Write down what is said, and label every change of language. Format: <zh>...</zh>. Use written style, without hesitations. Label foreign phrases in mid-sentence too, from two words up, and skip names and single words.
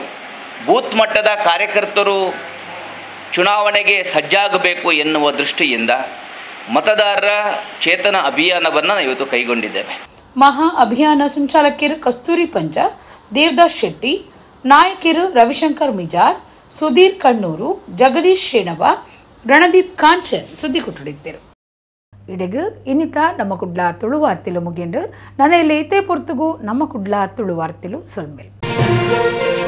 <kn>ಬೂತ್ ಮಟ್ಟದ ಕಾರ್ಯಕರ್ತರು ಚುನಾವಣೆಗೆ ಸಜ್ಜಾಗಬೇಕು ಎನ್ನುವ ದೃಷ್ಟಿಯಿಂದ ಮತದಾರರ ಚೇತನ ಅಭಿಯಾನವನ್ನು ಇವತ್ತು ಕೈಗೊಂಡಿದ್ದೇವೆ. ಮಹಾ ಅಭಿಯಾನ ಸಂಚಾಲಕರು ಕಸ್ತೂರಿ ಪಂಚ, ದೇವದಾಸ್ ಶೆಟ್ಟಿ, ನಾಯಕರು ರವಿಶಂಕರ್ ಮಿಜಾರ್, ಸುಧೀರ್ ಕಣ್ಣೂರು, ಜಗದೀಶ್ ಶೇಣವ, ರಣದೀಪ್ ಕಾಂಚನ್ ಸುದ್ದಿ ಕೊಟ್ಟಿದ್ದರು.</kn> <tcy>ಇಡೆಗು ಇನ್ನಿತ ನಮ್ಮ ಕುಡ್ಲ ತುಳು ವಾರ್ತೆಲು ಮುಗಿಂಡು ನನ್ನ ಇಲ್ಲಿ ಇತೇ ಪೊರ್ತುಗು ನಮ್ಮ ಕುಡ್ಲ ತುಳು ವಾರ್ತೆಲು ಸೊಲ್ಮೆಲ್.</tcy>